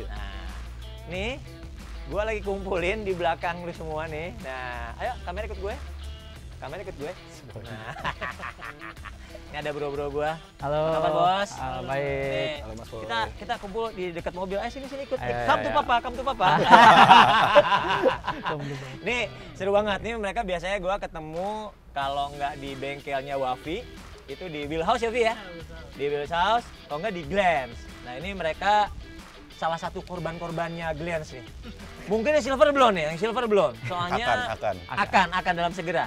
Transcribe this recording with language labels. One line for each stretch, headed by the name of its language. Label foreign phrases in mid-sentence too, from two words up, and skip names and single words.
Indonesian: Nah, nih gua lagi kumpulin di belakang lu semua nih. Nah, ayo kamera ikut gue. Kamera ikut gue. Nah. Ini ada bro-bro gua. Halo. Apa kabar, Bos? Baik. Nih, Halo, Mas Boy. kita kumpul di dekat mobil. Ayo sini ikut. Ayo,
English: Come to
Indonesian: ayo.
English: papa, come to papa.
Indonesian: Nih, seru banget nih, mereka biasanya gua ketemu kalau nggak di bengkelnya Wafi, itu di Wheelhouse ya, Vi ya? Di Wheelhouse, kalau nggak di Glance. Nah, ini mereka salah satu korban-korbannya Glance nih. Mungkin yang
English: silver blonde
Indonesian: ya, yang
English: silver blonde.
Indonesian: Soalnya akan dalam segera.